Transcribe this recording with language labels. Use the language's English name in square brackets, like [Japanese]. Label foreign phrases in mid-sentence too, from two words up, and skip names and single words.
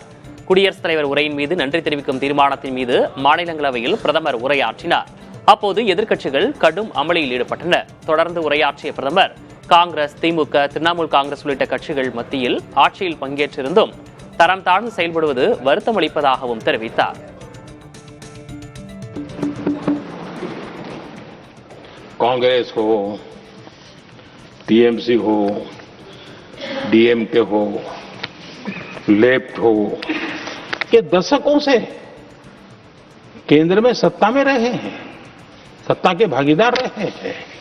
[Tamil] குடியரசுத் தலைவர் உரையின் மீது நன்றி தெரிவிக்கும் தீர்மானத்தின் மீது மாநிலங்களவையில் பிரதமர் உரையாற்றினார். அப்போது எதிர்க்கட்சிகள் கடும் அமளியில் ஈடுபட்டன. தொடர்ந்து உரையாற்றிய பிரதமர், காங்கிரஸ், திமுக, திரிணாமுல் காங்கிரஸ் உள்ளிட்ட கட்சிகள் மத்தியில் ஆட்சியில் பங்கேற்றிருந்தும் தரம் தாழ்ந்து செயல்படுவது வருத்தம் அளிப்பதாகவும் தெரிவித்தார். [Hindi] कांग्रेस हो, टीएमसी हो, डीएमके हो, लेफ्ट हो, के दशकों से केंद्र में सत्ता में रहे हैं, सत्ता के भागीदार रहे हैं।